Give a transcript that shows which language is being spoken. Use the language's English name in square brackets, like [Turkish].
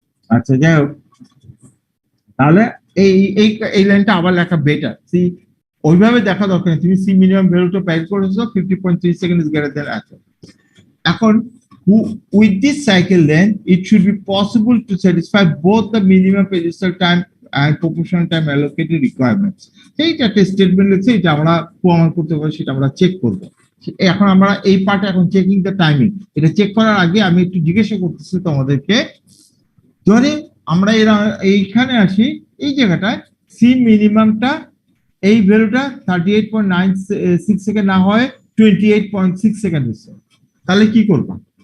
[Bangla] আচ্ছা, যাই হোক, তাহলে এই এই এই লাইনটা আবার লেখা বেটার। সি ওইভাবে দেখা দরকার নেই, তুমি সি মিনিমাম ভ্যালুটা পাই করেছো 50.3 সেকেন্ড [English] is greater than [Bangla] আছে। [English] এখন with this cycle then it should be possible to satisfy both the minimum pedestal time and proportional time allocated requirements. [Bangla] এইটা একটা স্টেটমেন্ট লিখছে, এটা আমরা প্রমাণ করতে পারি, সেটা আমরা চেক করব। এখন আমরা এই পার্টে এখন [English] checking the timing, [Bangla] এটা চেক করার আগে আমি একটু জিজ্ঞাসা করতেছি তোমাদেরকে, ধরে আমরা এইখানে আসি, এই জায়গাটায় সি মিনিমামটা এই ভ্যালুটা 38.96 সেকেন্ড না হয় 28.6 সেকেন্ড হচ্ছে, তাহলে কি করবা?